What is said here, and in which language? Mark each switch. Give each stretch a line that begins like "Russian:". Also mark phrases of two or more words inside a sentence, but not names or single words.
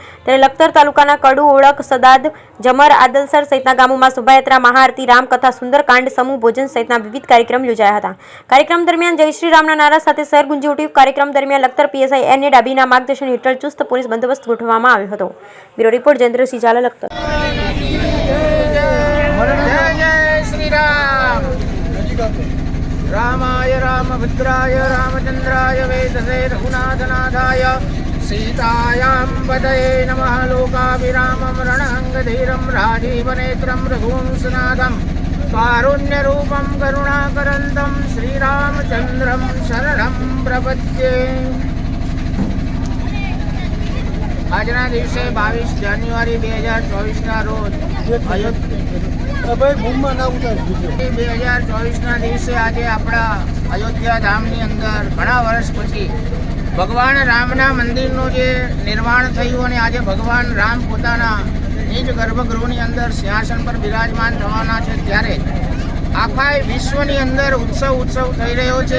Gujarati: ત્યારે લખતર તાલુકાના કડુ, ઓળખ, સદાદ, જમર, આદલસર સહિતના ગામોમાં શોભાયાત્રા, મહાઆરતી, રામકથા, સુંદરકાંડ, સમૂહ ભોજન સહિતના વિવિધ કાર્યક્રમ યોજાયા હતા। કાર્યક્રમ દરમિયાન જય શ્રી રામના નારા સાથે શહેર ગુંજી ઉઠ્યું। કાર્યક્રમ દરમિયાન લખતર પીએસઆઈ એન.એ. ડાબીના માર્ગદર્શન હેઠળ ચુસ્ત પોલીસ બંદોબસ્ત ગોઠવવામાં આવ્યો હતો। બ્યુરો રિપોર્ટ જયેન્દ્રસિંહ ઝાલા, લખતર।
Sanskrit: रामाय रामभद्राय रामचंद्राय वेदसे रघुनाथनाथाय सीतायां पतये नमः। लोकाभिरामं रणअङ्गधीरं राजीवनेत्रं रघुवंशनाथं कारुण्यरूपं करुणाकरन्तं श्रीरामचन्द्रं शरणं प्रपद्ये।
Gujarati: આજના દિવસે 22 જાન્યુઆરી 2024ના રોજ 2024ના દિવસે આજે આપણા અયોધ્યા ધામની અંદર ઘણા વર્ષ પછી ભગવાન રામના મંદિરનું જે નિર્માણ થયું અને આજે ભગવાન રામ પોતાના નિજ ગર્ભગૃહની અંદર સિંહાસન પર બિરાજમાન થવાના છે, ત્યારે આખા વિશ્વની અંદર ઉત્સવ થઈ રહ્યો છે।